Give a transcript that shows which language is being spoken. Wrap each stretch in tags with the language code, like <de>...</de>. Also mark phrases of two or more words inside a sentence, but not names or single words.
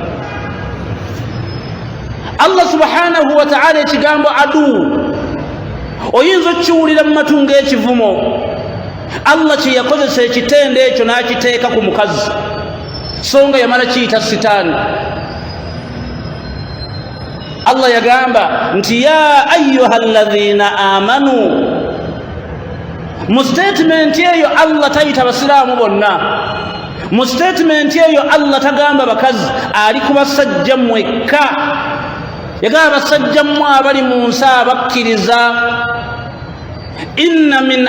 <ar>الله سبحانه وتعالى</ar> <lg>ekigambo adu oyinza okukiwulira mu matu ng'ekivumo. Allah kye yakozesa ekitende ekyo n'akiteeka ku mukazi, so nga yamala kiyita Sitaani. Allah yagamba nti</lg> <ar>يا أيها الذين آمنوا.</ar> <lg>Mu statement eyo Allah tayita basiraamu bonna, mu statement eyo Allah tagamba bakazi ali kubasajja mwekka yagamba basajja mmwe abali mu nsi abakkiriza</lg> <ar>إن من</ar>